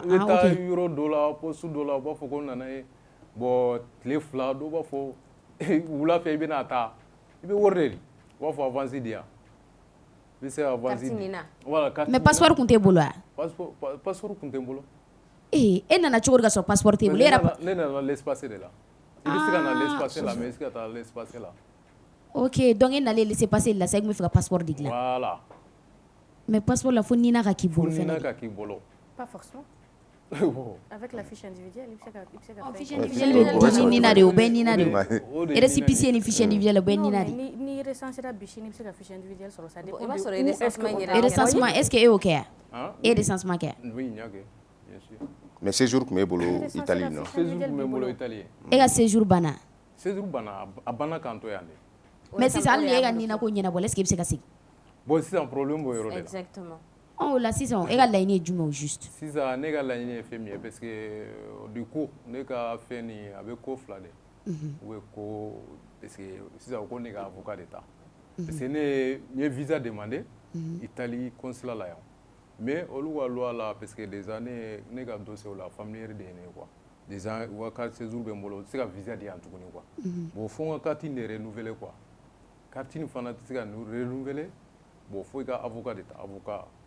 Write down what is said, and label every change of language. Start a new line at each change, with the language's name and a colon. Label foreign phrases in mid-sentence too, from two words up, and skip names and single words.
Bambara: i bɛ taa yɔrɔ dɔ la poste dɔ la u b'a fɔ ko n nana ye bon tile 2 dɔw b'a fɔ wula fɛ i bɛna taa i bɛ wari de di va fɔ avance di yan i bɛ se ka avance di
French: voilà carte
Bambara: mais passeport kun t'e bolo wa passeport kun tɛ n bolo e nana cogo di ka sɔrɔ passeport t'e bolo ne nana laissez-passer de la i bɛ se ka na laissez-passer la mais i bɛ se ka taa laissez-passer la
French: ok donc
Bambara: e nalen laissez-passer la sa i kun bɛ fɛ ka passeport de dilan
French: voilà
Bambara: mais passeport la fo nina ka k'i bolo fo nina ka k'i bolo
French: pas forcément avec la fiche individuelle, fiche individuelle
Bambara: bɛ di ni nina de o bɛɛ nina de o récépissé ni
French: fiche individuelle
Bambara: o bɛɛ nina de ni recensera bichin i bɛ se ka
French: fiche individuelle
Bambara: sɔrɔ
French: ça dépend
Bambara: i b'a sɔrɔ
French: recensement est-ce que
Bambara: e y'o kɛ yan e recensement kɛ oui n y'a kɛ
French: bien sûr mais séjour
Bambara: tun b'e bolo Italie non séjour tun bɛ n bolo Italie e ka séjour banna séjour banna a banna k'an to yan de mais sisan hali ni e ka nina ko ɲɛnabɔ
French: est-ce que
Bambara: i bɛ se ka segin bon sisan problème b'o yɔrɔ de la
French: exactement
Bambara: o la sisan e ka laɲini ye jumɛn o juste sisan ne ka laɲini ye fɛn min ye
French: parce que du coup
Bambara: ne ka fɛn nin a bɛ ko fila de u bɛ ko
French: parce que
Bambara: sisan ko ne ka avocat de ta
French: parce que
Bambara: ne ye
French: visa demandé Italie consulat
Bambara: la yan mais olu ka loi la
French: parce que déjà
Bambara: ne ka dossier la
French: familière de
Bambara: ye ne
French: quoi déjà
Bambara: u ka
French: carte séjour
Bambara: bɛ n bolo u tɛ se ka visa di yan tuguni
French: quoi bon
Bambara: fo n ka carte in de
French: renouveler quoi
Bambara: carte in fana tɛ se ka
French: renouveler bon
Bambara: fo i ka avocat de ta avocat